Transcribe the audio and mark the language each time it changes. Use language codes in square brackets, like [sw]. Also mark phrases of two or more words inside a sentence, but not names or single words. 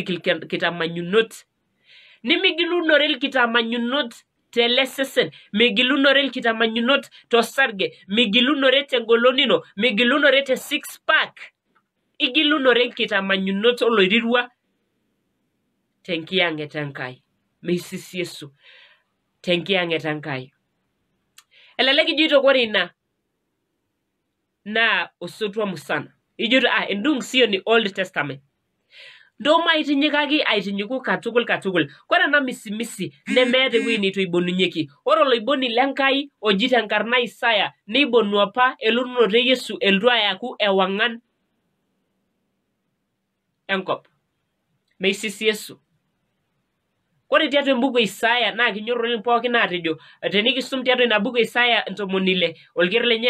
[mas] kitamanyunot nimigilunore ilkitamanyunot tele sesen migilunore ilkitamanyunot tosarge migilunore tengolon ino migilunore te [en] six pack [mas] igilunore ilkitamanyunot oloirirua tenkiyang'et Enkai meisisiesu tenkiyang'et Enkai elelek ijito kore ina naa osotua musana ijito endung sio ni [en] Old Testament [mas] ndo maitinyikaki aitinyiku katukul kore ena misimisi nemeeta ewueji neitu eibonunyeki ore oloiboni lenkai oji tenkarna Isaya neibonu apa elotunoto e Yesu elotu ayaku ewang'an enkop meisisiesu kore tiatua embuku e Isaya naa kinyor oleng pookin aatejo tenikisum tiatua ina buku e Isaya 60 olker lenye